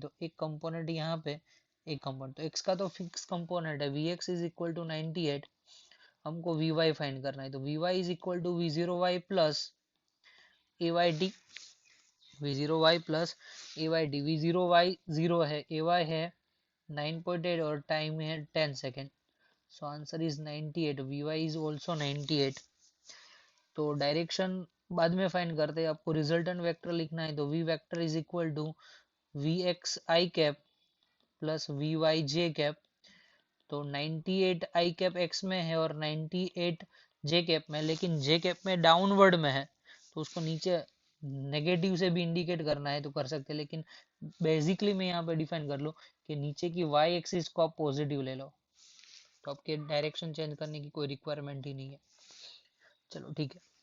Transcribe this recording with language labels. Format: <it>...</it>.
<hi>तो एक कंपोनेंट यहाँ पे, एक कंपोनेंट, तो x का तो फिक्स कंपोनेंट है vx इज इक्वल टू 98, हमको vy फाइंड करना है। तो vy is equal to v0y plus ayt, v0y plus ayt, v0y 0 है, ay है 9.8 और टाइम है 10 second.</hi> <en>So answer is 98, Vy is also 98।</en> <hi>तो डायरेक्शन बाद में फाइंड करते हैं।</hi> <en>आपको resultant vector</en> <hi>लिखना है तो</hi> <en>V vector is equal to v x i cap plus v y j cap.</en> <hi>तो 98 आई कैप एक्स में है और 98 जे कैप में, लेकिन जे कैप में डाउनवर्ड में है तो उसको नीचे नेगेटिव से भी इंडिकेट करना है तो कर सकते हैं, लेकिन बेसिकली मैं यहाँ पे डिफाइन कर लूँ कि नीचे की वाई एक्सिस को आप पॉजिटिव ले लो तो आपके डायरेक्शन चेंज करने की कोई रिक्वायरमेंट ही नहीं है। चलो ठीक है।</hi>